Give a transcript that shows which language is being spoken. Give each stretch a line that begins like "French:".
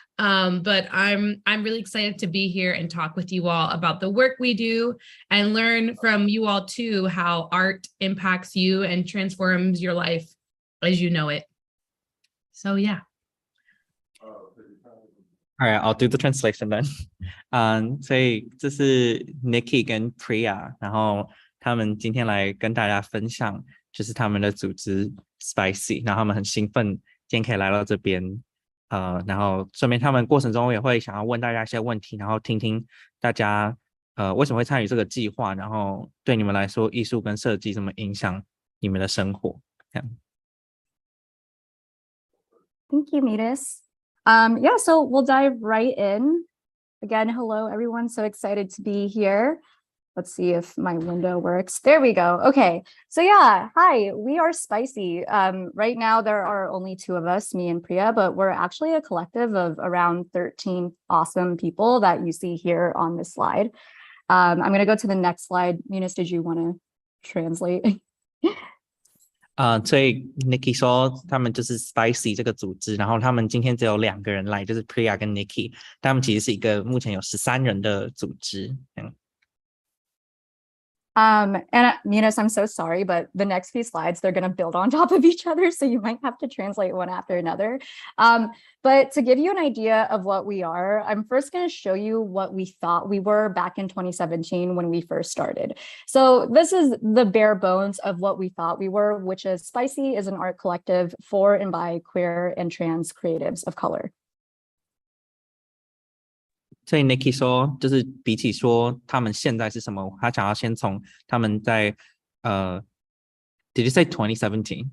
English: But I'm really excited to be here and talk with you all about the work we do and learn from you all too, how art impacts you and transforms your life as you know it. So yeah. All right, I'll do the translation then.
Chinese: 所以这是 Nikki 跟 Priya， 然后他们今天来跟大家分享，就是他们的组织 Spicy， 然后他们很兴奋今天可以来到这边，然后顺便他们过程中也会想要问大家一些问题，然后听听大家为什么会参与这个计划，然后对你们来说艺术跟设计怎么影响你们的生活。
English: Thank you, Munis. Yeah, so we'll dive right in. Again, hello, everyone. So excited to be here. Let's see if my window works. There we go. Okay. So yeah, hi, we are Spicy. Right now, there are only 2 of us, me and Priya, but we're actually a collective of around 13 awesome people that you see here on this slide. I'm going to go to the next slide. Munis, did you want to translate?
Chinese: 所以 Nikki 说他们就是 Spicy 这个组织，然后他们今天只有2个人来，就是 Priya 跟 Nikki， 他们其实是一个目前有13人的组织。
English: And Minas, I'm so sorry, but the next few slides, they're going to build on top of each other. So you might have to translate one after another. But to give you an idea of what we are, I'm first going to show you what we thought we were back in 2017 when we first started. So this is the bare bones of what we thought we were, which is Spicy is an art collective for and by queer and trans creatives of color.
Chinese: 所以 Nikki 说，就是比起说他们现在是什么，他想要先从他们在
English: Did you say 2017?